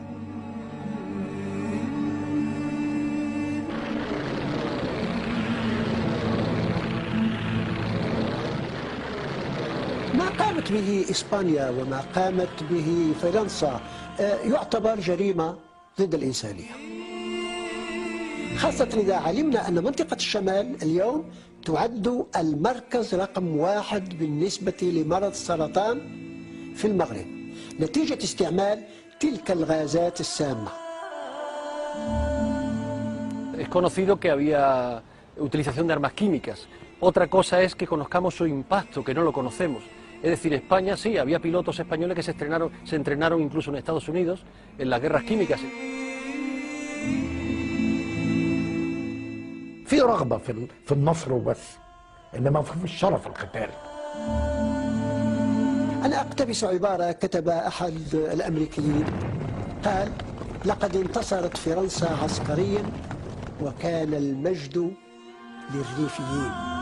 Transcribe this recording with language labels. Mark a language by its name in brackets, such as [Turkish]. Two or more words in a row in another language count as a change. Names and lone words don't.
[Arabic] ما قامت به إسبانيا وما قامت به فرنسا يعتبر جريمة ضد الإنسانية، خاصة إذا علمنا أن منطقة الشمال اليوم تعد المركز رقم 1 بالنسبة لمرض السرطان في المغرب نتيجة استعمال تلك الغازات السامة. [Spanish] Es conocido que había utilización de armas químicas. Otra cosa es que conozcamos su impacto, que no lo conocemos. Es decir, España sí, había pilotos españoles que se entrenaron incluso en Estados Unidos en las guerras químicas. [Arabic] في رغبة في النصر وبس، إنما في الشرف القتال. أنا أقتبس عبارة كتبها أحد الأمريكيين، قال: لقد انتصرت فرنسا عسكريا وكان المجد للريفيين.